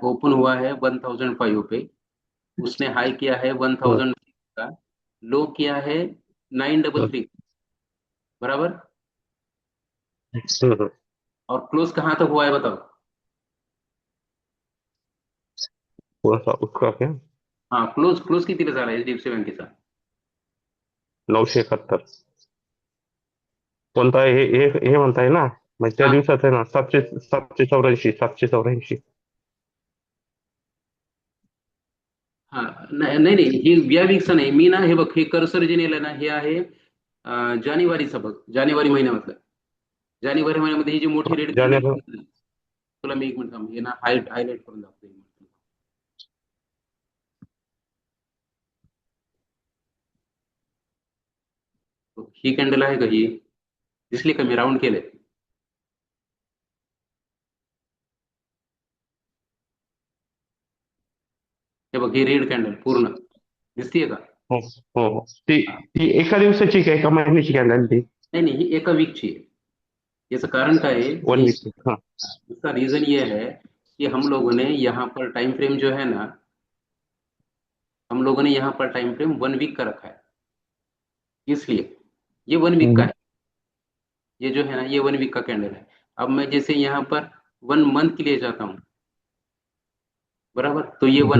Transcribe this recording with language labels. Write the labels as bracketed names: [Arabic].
[Hindi] Open हुआ है 1005 पे, उसने हाई किया है हम्म, 1000 का, लो किया है 933, बराबर। हम्म। और क्लोज कहाँ तक हुआ है बताओ? थोड़ा सा उसका क्या? [Marathi] हाँ, क्लोज क्लोज कितीला झाला एचडीएफसी बँकेचा? 971. कोणता आहे? हे म्हणताय ना? म्हणजे त्या हाँ, दिवसात आहे ना, 784, 784. हाँ, नाही नाही नाही, ही या वीकचं नाही, मी ना, हे बघ, हे कर्सर जे नेलं ना, हे आहे जानेवारीचं बघ, जानेवारी महिन्यामधलं. जानेवारी महिन्यामध्ये ही जी मोठी रेड कॅन्डल, जानेवारी. तुला मी एक मिनिट थांब, हे ना हायलाइट करून दाखवतो एक मिनिट. ही कॅन्डल आहे का, ही दिसली का? मी राऊंड केले. हे बघ, ही रेड कॅन्डल पूर्ण दिसतीये का? हो, हो, हो. ती हा. ती एका दिवसाची काय, एका महिन्याची कॅन्डल ती? नाही नाही, ही एका वीकची आहे. याचं कारण काय आहे? 1 वीक. हाँ. [Hindi] इसका रीजन ये है कि हम लोगों ने यहाँ पर टाइम फ्रेम जो है ना, हम लोगों ने यहाँ पर टाइम फ्रेम 1 वीक का रखा है, इसलिए ये 1 वीक का है। ये जो है ना, ये 1 वीक का कैंडल है। अब मैं जैसे यहाँ पर 1 मंथ के लिए जाता हूँ, बराबर, तो ये वन